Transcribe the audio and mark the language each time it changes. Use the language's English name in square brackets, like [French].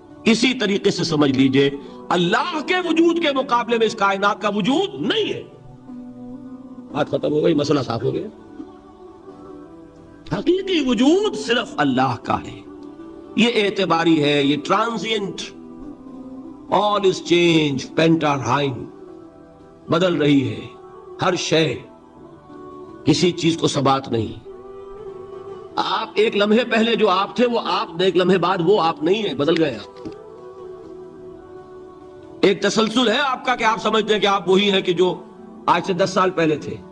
[Urdu] اسی طریقے سے سمجھ لیجئے اللہ کے وجود کے مقابلے میں اس کائنات کا وجود نہیں ہے. بات ختم ہو گئی، مسئلہ صاف ہو گیا. حقیقی وجود صرف اللہ کا ہے. یہ اعتباری ہے، یہ transient. [English] all is change pentarhain. [Urdu] بدل رہی ہے ہر شے، کسی چیز کو ثبات نہیں. آپ ایک لمحے پہلے جو آپ تھے وہ آپ، ایک لمحے بعد وہ آپ نہیں ہے، بدل گئے آپ. ایک تسلسل ہے آپ کا کہ آپ سمجھتے ہیں کہ آپ وہی ہیں کہ جو آج سے 10 سال پہلے تھے.